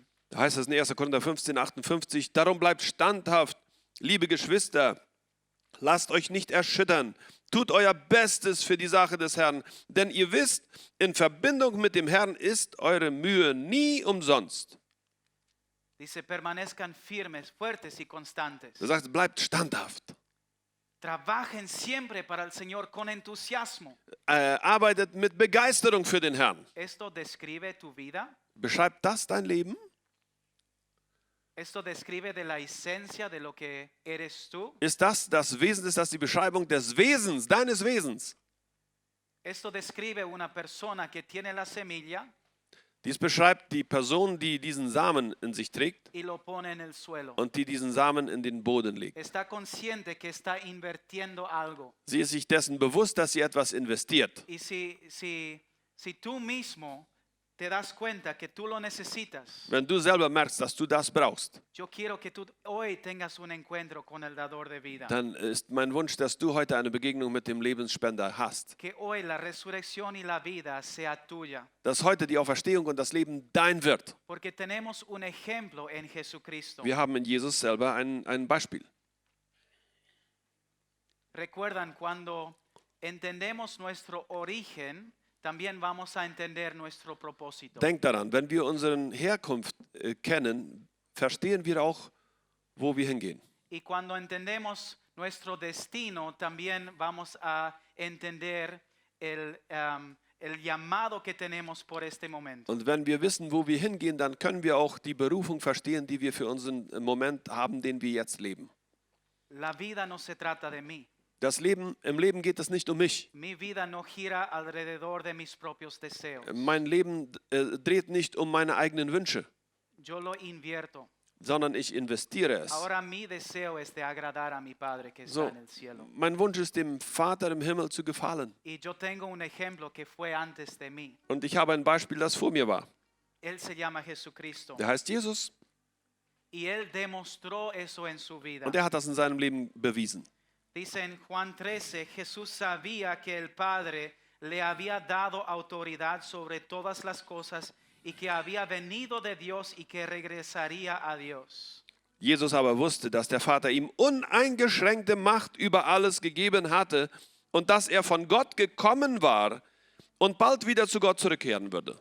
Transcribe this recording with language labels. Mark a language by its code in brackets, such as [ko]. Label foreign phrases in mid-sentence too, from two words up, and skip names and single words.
[de] Da heißt es in 1. Korinther 15, 58, darum bleibt standhaft, liebe Geschwister, lasst euch nicht erschüttern, tut euer Bestes für die Sache des Herrn, denn ihr wisst, in Verbindung mit dem Herrn ist eure Mühe nie umsonst. [es] Dice, permanezcan firmes, fuertes y constantes. [de] Er sagt, bleibt standhaft, [es] Trabajen siempre para el Señor con entusiasmo. [de] arbeitet mit Begeisterung für den Herrn. [es] Esto describe tu vida. [de] Beschreibt das dein Leben? [es] Esto describe de la esencia de lo que eres tú. [de] Ist das Wesen, ist das die Beschreibung des Wesens, deines Wesens? [es] Esto describe una persona que tiene la semilla [de] Dies beschreibt die Person, die diesen Samen in sich trägt [es] y lo pone en el suelo. [de] und die diesen Samen in den Boden legt. [es] Está consciente que está invirtiendo algo. [de] Sie ist sich dessen bewusst, dass sie etwas investiert. [es] Y si tú mismo te das cuenta que tú lo necesitas, [de] wenn du selber merkst, dass du das brauchst, [es] yo quiero que tú hoy tengas un encuentro con el dador de vida. [de] dann ist mein Wunsch, dass du heute eine Begegnung mit dem Lebensspender hast. [es] Que hoy la resurrección y la vida sea tuya. [de] Dass heute die Auferstehung und das Leben dein wird. [es] Porque tenemos un ejemplo en Jesucristo. [de] Wir haben in Jesus selber ein Beispiel. [es] Recuerdan, cuando entendemos nuestro origen, también vamos a entender nuestro propósito. [de] Denk daran, wenn wir unsere Herkunft kennen, verstehen wir auch, wo wir hingehen. [es] Y cuando entendemos nuestro destino, también vamos a entender el llamado que tenemos por este momento. [de] Und wenn wir wissen, wo wir hingehen, dann können wir auch die Berufung verstehen, die wir für unseren Moment haben, den wir jetzt leben. [es] La vida no se trata de mí. [de] Im Leben geht es nicht um mich. [es] Mi vida no gira alrededor de mis propios deseos. [de] Mein Leben dreht nicht um meine eigenen Wünsche, [es] Yo lo invierto. [de] sondern ich investiere es. [es] Ahora mi deseo es de agradar a mi Padre que está [de] So, [es] en el cielo. [de] mein Wunsch ist, dem Vater im Himmel zu gefallen. [es] Y yo tengo un ejemplo que fue antes de mí. [de] Und ich habe ein Beispiel, das vor mir war. [es] Él se llama Jesucristo. [de] Der heißt Jesus [es] Y él demostró eso en su vida. [de] und er hat das in seinem Leben bewiesen. [es] Dice en Juan 13, Jesús sabía que el Padre le había dado autoridad sobre todas las cosas y que había venido de Dios y que regresaría a Dios. [de] Jesus aber wusste, dass der Vater ihm uneingeschränkte Macht über alles gegeben hatte und dass er von Gott gekommen war und bald wieder zu Gott zurückkehren würde.